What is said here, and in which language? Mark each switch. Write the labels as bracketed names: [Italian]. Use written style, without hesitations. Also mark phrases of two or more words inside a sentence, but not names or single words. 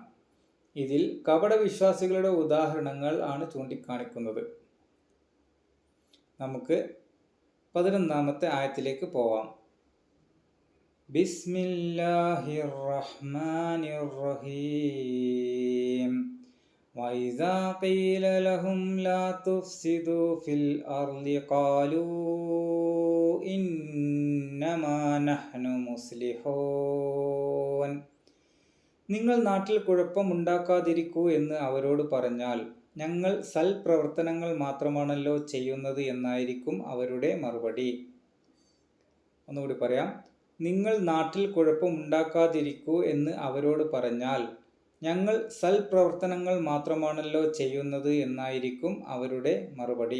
[Malayalam] ഇതിൽ കപടവിശ്വാസികളുടെ ഉദാഹരണങ്ങൾ ആണ് ചൂണ്ടിക്കാണിക്കുന്നത്. നമുക്ക് 11ാമത്തെ ആയത്തിലേക്ക് പോവാം. [Arabic] بسم الله الرحمن الرحيم. وَإِذَا قِيلَ لَهُمْ لَا تُفْسِدُوا فِي الْأَرْضِ قَالُوا إِنَّمَا نَحْنُ مُصْلِحُونَ. [Malayalam] നിങ്ങൾ നാട്ടിൽ കുഴപ്പമുണ്ടാക്കാതിരിക്കൂ എന്ന് അവരോട് പറഞ്ഞാൽ ഞങ്ങൾ സൽപ്രവർത്തനങ്ങൾ മാത്രമാണല്ലോ ചെയ്യുന്നത് എന്നായിരിക്കും അവരുടെ മറുപടി. ഒന്നുകൂടി പറയാം. നിങ്ങൾ നാട്ടിൽ കുഴപ്പമുണ്ടാക്കാതിരിക്കൂ എന്ന് അവരോട് പറഞ്ഞാൽ ഞങ്ങൾ സൽപ്രവർത്തനങ്ങൾ മാത്രമാണല്ലോ ചെയ്യുന്നത് എന്നായിരിക്കും അവരുടെ മറുപടി.